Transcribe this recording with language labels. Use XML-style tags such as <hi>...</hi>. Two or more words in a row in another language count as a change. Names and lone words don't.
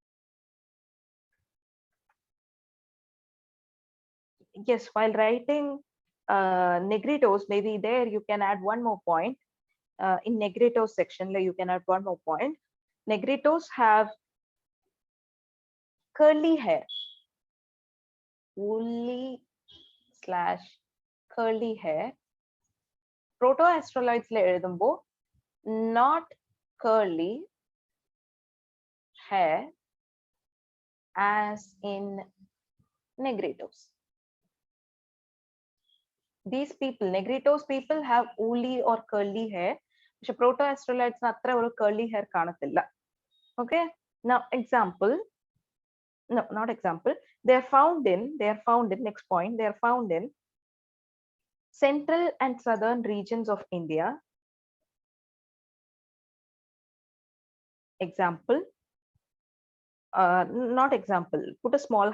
<en>Yes, while writing Negritos, maybe there you can add one more point. In Negritos section, you can add one more point. Negritos have curly hair, woolly / curly hair. proto-astroloids</en> <ml>ല എഴുതുമ്പോ</ml> <en>not curly hair as in negritos. These people, negritos people, have woolly or curly hair.</en> <ml>പക്ഷെ proto-astroloids അത്ര ഒരു</ml> <en>curly hair</en> <ml>കാണത്തില്ല.</ml> <en>Okay, now example, no, not example, they are found in next point, they are found in central and southern regions of India. Example, not example, put a small</en>